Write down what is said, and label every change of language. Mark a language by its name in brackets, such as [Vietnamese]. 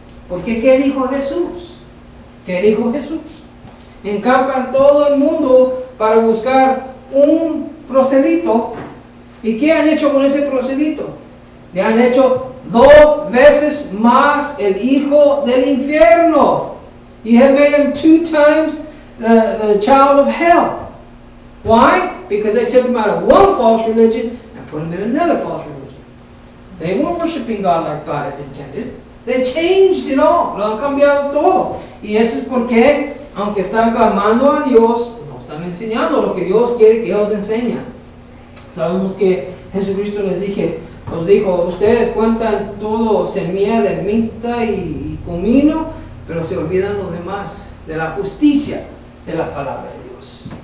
[Spanish] Porque ¿qué dijo Jesús? ¿Qué dijo Jesús? Encampan todo el mundo para buscar un prosélito. ¿Y qué han hecho con ese prosélito? Le han hecho 2 veces más el hijo del infierno. [English] You have made him 2 times the child of hell. Why? Because they took him out of one false religion and put him in another false religion. They weren't worshiping God like God had intended. They changed it all. [Spanish] Lo han cambiado todo. Y eso es porque, aunque están clamando a Dios, no están enseñando lo que Dios quiere que ellos enseñen. Sabemos que Jesucristo nos dijo, ustedes cuentan todo semilla de mirra y comino, pero se olvidan lo demás, de la justicia de la palabra de Dios.